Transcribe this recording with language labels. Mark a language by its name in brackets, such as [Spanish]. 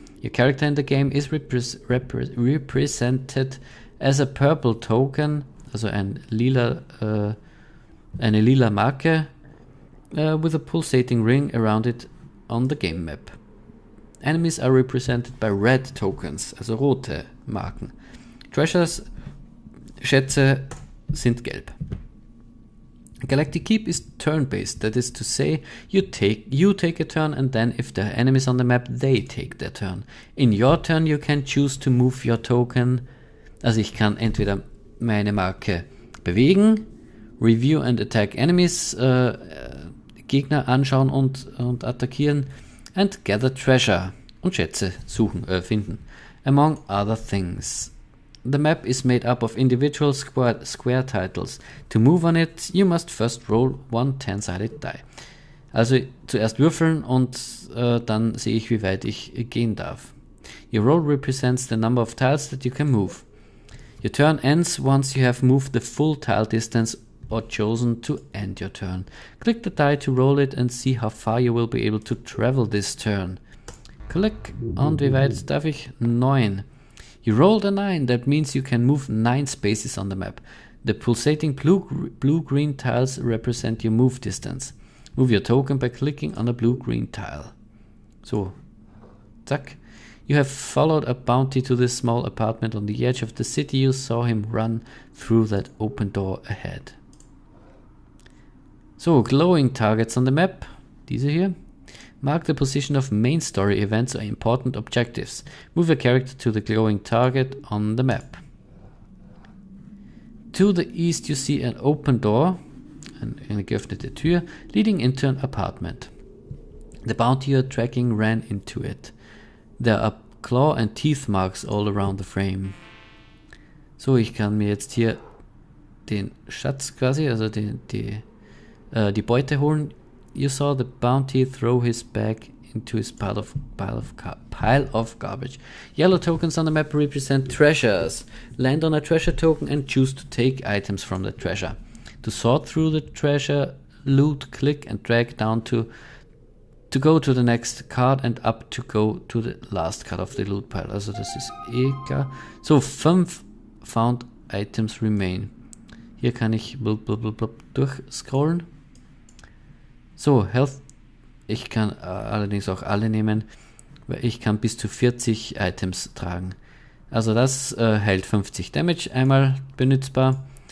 [English] Your character in the game is represented as a purple token, [German] also eine lila Marke, [English] with a pulsating ring around it on the game map. Enemies are represented by red tokens, [German] also rote Marken. Treasures, Schätze, sind gelb. [English] Galactic Keep is turn-based, that is to say, you take a turn and then if there are enemies on the map, they take their turn. In your turn you can choose to move your token [German] Also ich kann entweder meine Marke bewegen, [English] Review and Attack Enemies, [German] Gegner anschauen und attackieren, [English] and Gather Treasure [German] und Schätze suchen, finden, [English] among other things. The map is made up of individual square titles. To move on it, you must first roll one 10-sided die. [German] Also zuerst würfeln und dann sehe ich, wie weit ich gehen darf. [English] Your roll represents the number of tiles that you can move. Your turn ends once you have moved the full tile distance or chosen to end your turn. Click the die to roll it and see how far you will be able to travel this turn. [German] Click, und wie weit darf ich? 9. [English] You rolled a 9, that means you can move 9 spaces on the map. The pulsating blue-green tiles represent your move distance. Move your token by clicking on a blue-green tile. So, zack. You have followed a bounty to this small apartment on the edge of the city. You saw him run through that open door ahead. So, glowing targets on the map. [German] Diese hier. [English] Mark the position of main story events or important objectives. Move your character to the glowing target on the map. To the east you see an open door, [German] eine geöffnete Tür, [English] leading into an apartment. The bounty you're tracking ran into it. There are claw and teeth marks all around the frame. [German] So, ich kann mir jetzt hier den Schatz quasi, also die Beute holen. [English] You saw the bounty throw his bag into his pile of garbage. Yellow tokens on the map represent treasures. Land on a treasure token and choose to take items from the treasure. To sort through the treasure, loot, click and drag down to go to the next card and up to go to the last card of the loot pile. [German] Also das ist klar. So, [English] 5 found items remain. [German] Hier kann ich durchscrollen. So, Health. Ich kann allerdings auch alle nehmen, weil ich kann bis zu 40 Items tragen. Also das heilt 50 Damage einmal benutzbar.